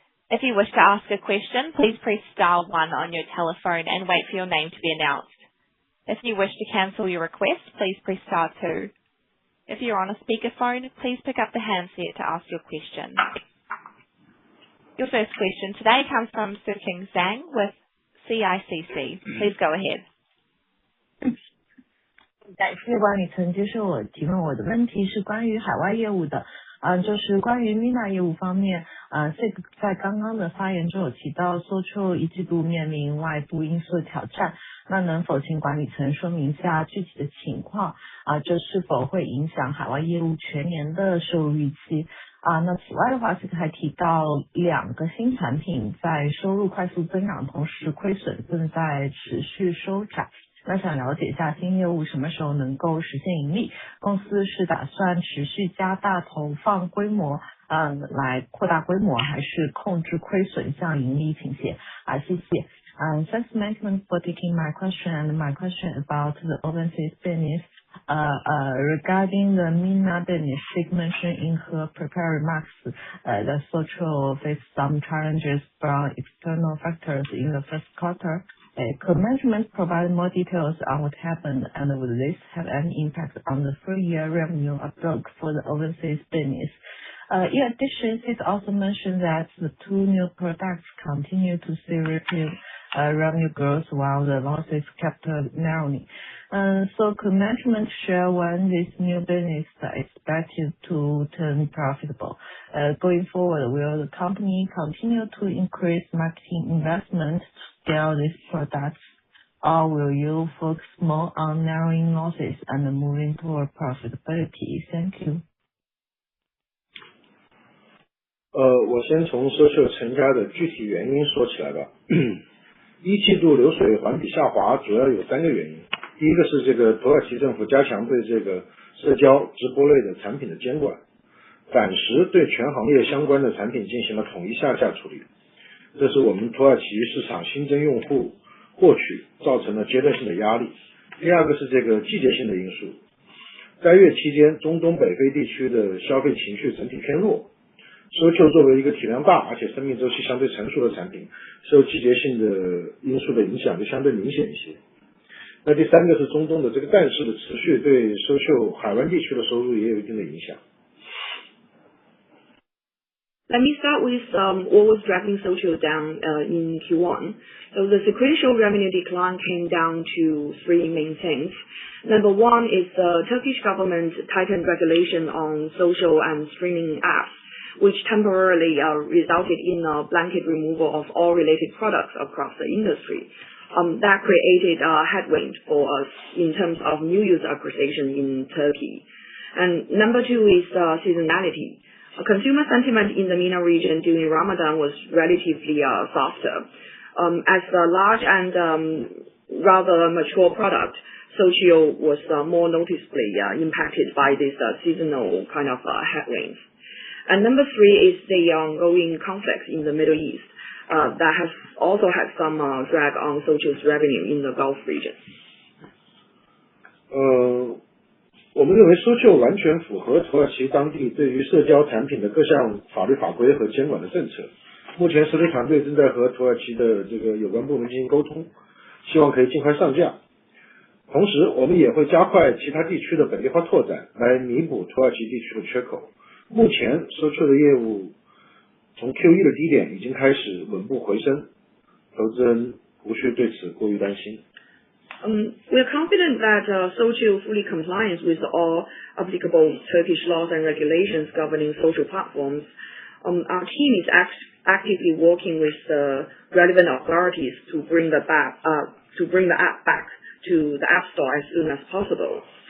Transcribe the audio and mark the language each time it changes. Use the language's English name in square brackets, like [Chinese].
[English] If you wish to ask a question, please press star 1 on your telephone and wait for your name to be announced. If you wish to cancel your request, please press star 2. If you're on a speakerphone, please pick up the handset to ask your question. Your first question today comes from Suking Zhang with CICC. Please go ahead. [Chinese] 感谢管理层接受我提问，我的问题是关于海外业务的，就是关于 MENA 业务方面，这个在刚刚的发言中有提到 Social 一季度面临外部因素的挑战，那能否请管理层说明一下具体的情况，这是否会影响海外业务全年的收入预期？那此外的话，这个还提到2个新产品在收入快速增长，同时亏损正在持续收窄。那想了解一下新业务什么时候能够实现盈利？公司是打算持续加大投放规模，来扩大规模，还是控制亏损向盈利倾斜？谢谢。 [English] Thanks management for taking my question, and my question about the overseas business. Regarding the MENA business, she mentioned in her prepared remarks that Social faced some challenges from external factors in the first quarter. Could management provide more details on what happened, and will this have any impact on the full year revenue outlook for the overseas business? In addition, she also mentioned that the 2 new products continue to see rapid revenue growth while the losses kept narrowing. So could management share when this new business is expected to turn profitable? Going forward, will the company continue to increase marketing investment to scale these products, or will you focus more on narrowing losses and moving toward profitability? Thank you. [Chinese] 我先从 Social 成家的具体原因说起来吧。一季度流水环比下滑主要有3个原因。第一个是这个土耳其政府加强对这个社交直播类的产品的监管，暂时对全行业相关的产品进行了统一下架处理，这是我们土耳其市场新增用户获取造成了阶段性的压力。第二个是这个季节性的因素，该月期间中东北非地区的消费情绪整体偏弱，Social 作为一个体量大而且生命周期相对成熟的产品，受季节性的因素的影响就相对明显一些。那第三个是中东的这个战事的持续，对 Social 海湾地区的收入也有一定的影响。 [English] Let me start with what was dragging Social down in Q1. So the sequential revenue decline came down to 3 main things. Number 1 is the Turkish government tightened regulation on social and streaming apps, which temporarily resulted in a blanket removal of all related products across the industry. that created a headwind for us in terms of new user acquisition in Turkey. And number two is seasonality. Consumer sentiment in the MENA region during Ramadan was relatively softer. As a large and rather mature product, Socio was more noticeably impacted by this seasonal kind of headwinds. And number three is the ongoing conflicts in the Middle East that has also had some drag on Socio's revenue in the Gulf region. [Chinese] 我们认为Socio完全符合土耳其当地对于社交产品的各项法律法规和监管的政策。目前实力团队正在和土耳其的这个有关部门进行沟通，希望可以尽快上架。同时，我们也会加快其他地区的本地化拓展，来弥补土耳其地区的缺口。目前Socio的业务从 Q1 的低点已经开始稳步回升，投资人无需对此过于担心。 [English] We are confident that Socio fully complies with all applicable Turkish laws and regulations governing social platforms. Our team is actively working with the relevant authorities to bring the app back to the App Store as soon as possible.